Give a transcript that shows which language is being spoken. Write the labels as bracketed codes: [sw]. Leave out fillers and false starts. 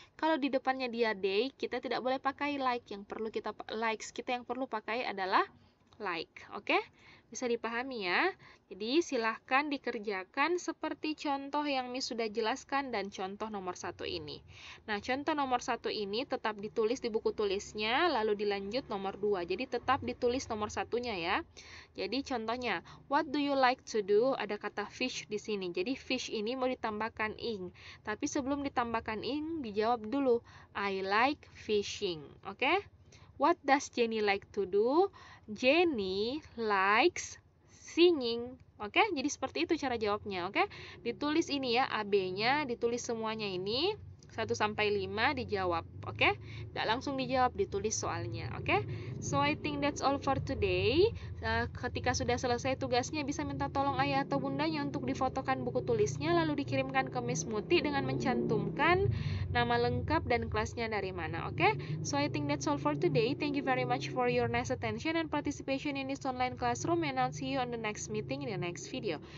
[id] Kalau di depannya dia they, kita tidak boleh pakai like. Yang perlu kita likes, kita yang perlu pakai adalah like. Oke? Bisa dipahami ya? Jadi silahkan dikerjakan seperti contoh yang Miss sudah jelaskan dan contoh nomor 1 ini. Nah, contoh nomor 1 ini tetap ditulis di buku tulisnya, lalu dilanjut nomor 2. Jadi tetap ditulis nomor 1-nya ya. Jadi contohnya, [en] what do you like to do? [id] Ada kata fish di sini. Jadi fish ini mau ditambahkan ing. Tapi sebelum ditambahkan ing, dijawab dulu, [en] I like fishing. [id] Oke? [en] What does Jenny like to do? Jenny likes singing. [id] Oke, jadi seperti itu cara jawabnya. Oke, ditulis ini ya, AB-nya, ditulis semuanya ini. 1 sampai 5 dijawab. Oke, tidak langsung dijawab, ditulis soalnya. [en] Oke, so I think that's all for today. [id] Ketika sudah selesai tugasnya, bisa minta tolong ayah atau bundanya untuk difotokan buku tulisnya, lalu dikirimkan ke Miss Muti dengan mencantumkan nama lengkap dan kelasnya dari mana. [en] Oke, so I think that's all for today. Thank you very much for your nice attention and participation in this online classroom, and I'll see you on the next meeting in the next video.